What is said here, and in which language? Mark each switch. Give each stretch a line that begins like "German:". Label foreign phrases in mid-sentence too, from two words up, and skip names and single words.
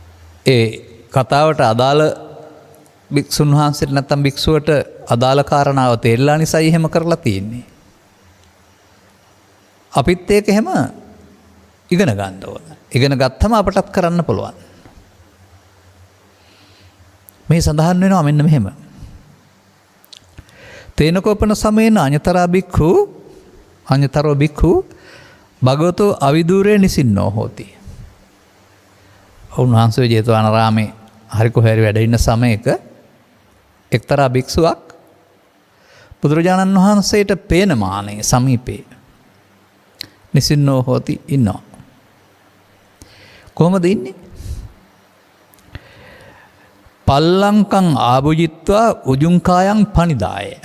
Sinhala: ඒ කතාවට අදාළ භික්ෂුන් වහන්සේට නැත්නම් භික්ෂුවට අදාළ කාරණාව තේරලා නිසා එහෙම කරලා තියෙන්නේ. අපිත් ඒක එහෙම ඉගෙන ගන්න ඕන. ඉගෙන ගත්තම අපටත් කරන්න පුළුවන්. මේ සඳහන් වෙනවා මෙන්න මෙහෙම.
Pali: තේනකෝපන සමයේන අඤ්‍යතරා භික්ඛු භගවතෝ අවිදූරේ නිසින්නෝ හෝති.
Sinhala: උන්වහන්සේ ජේතවනාරාමේ හරි කොහේරි වැඩ ඉන්න සමයක එක්තරා භික්ෂුවක් බුදුරජාණන් වහන්සේට පේන මානේ සමීපේ
Pali: නිසින්නෝ හෝති
Sinhala: ඉන්නවා. කොහොමද ඉන්නේ?
Pali: පල්ලංකං ආභුජිත්වා උජුංකායන් පනිදාය.